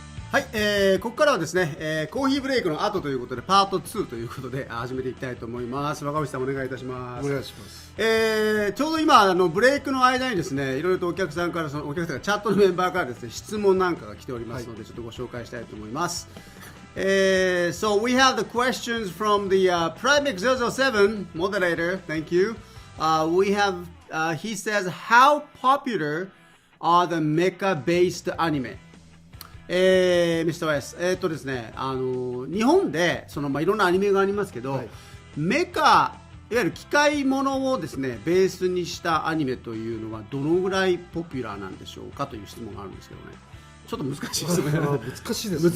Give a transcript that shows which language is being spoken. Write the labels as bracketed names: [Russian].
[Japanese] はい、ここからはですね、コーヒーブレイクの後ということでパート2ということで始めていきたいと思います。若林さんお願いいたします。お願いします。ちょうど今ブレイクの間にですね、いろいろとお客さんからお客さんがチャットのメンバーからですね、質問なんかが来ておりますので、ちょっとご紹介したいと思います。 [English] So we have the questions from the Prime007 moderator. Thank you. We have he says, how popular are the mecha-based anime? Mr.S. [Japanese] ですね、日本でいろんなアニメがありますけど、メカ、いわゆる機械ものをですね、ベースにしたアニメというのはどのぐらいポピュラーなんでしょうかという質問があるんですけどね。ちょっと難しい質問やな。難しいですね。